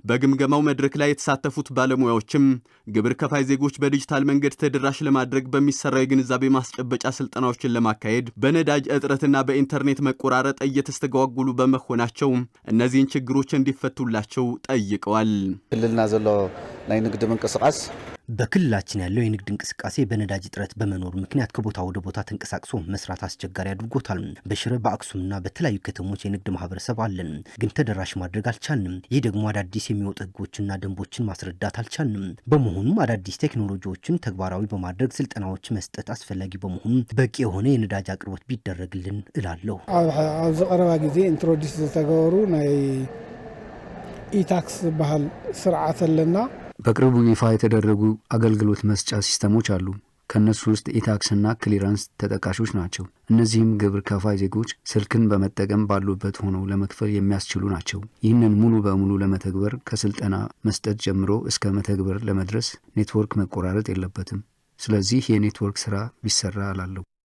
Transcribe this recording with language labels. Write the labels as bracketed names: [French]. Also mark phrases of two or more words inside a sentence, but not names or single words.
[Amharic] በግምገማው መድረክ ላይ የተሳተፉት ባለሙያዎችም ግብር ከፋይ ዜጎች በዲጂታል መንገድ ተደራሽ ለማድረግ በሚሰራው የግንዛቤ ማስጨበጫ ስልጠናዎችን ለማካሄድ በነዳጅ እጥረትና በኢንተርኔት መቆራረጥ እየተስተጓጉሉ በመሆናቸው እነዚህን ችግሮች እንዲፈቱላቸው ጠይቀዋል። [Tigrinya] ክልልና ዘሎ ናይ ንግድ ምንቅስቃስ [Amharic] በክልላችን ያለው የንግድ እንቅስቃሴ በነዳጅ እጥረት በመኖር ምክንያት ከቦታ ወደ ቦታ ተንቀሳቅሶ መስራት አስቸጋሪ አድርጎታል። በሽረ በአክሱምና በተለያዩ ከተሞች የንግድ ማህበረሰብ አለን፣ ግን ተደራሽ ማድረግ አልቻልንም። ይህ ደግሞ አዳዲስ የሚወጡ ህጎችና ደንቦችን ማስረዳት አልቻልንም። በመሆኑም አዳዲስ ቴክኖሎጂዎችን ተግባራዊ በማድረግ ስልጠናዎች መስጠት አስፈላጊ በመሆኑ በቂ የሆነ የነዳጅ አቅርቦት ቢደረግልን እላለሁ። [Tigrinya] ኣብዚ ቀረባ ጊዜ ኢንትሮዲስ ዝተገበሩ ናይ ኢታክስ ባህል ስርዓት አለና [Amharic] በቅርቡ ይፋ የተደረጉ አገልግሎት መስጫ ሲስተሞች አሉ። ከነሱ ውስጥ ኢታክስና ክሊራንስ ተጠቃሾች ናቸው። እነዚህም ግብር ከፋይ ዜጎች ስልክን በመጠቀም ባሉበት ሆነው ለመክፈል የሚያስችሉ ናቸው። ይህንን ሙሉ በሙሉ ለመተግበር ከስልጠና መስጠት ጀምሮ እስከ መተግበር ለመድረስ ኔትወርክ መቆራረጥ የለበትም። ስለዚህ የኔትወርክ ስራ ቢሰራ እላለሁ።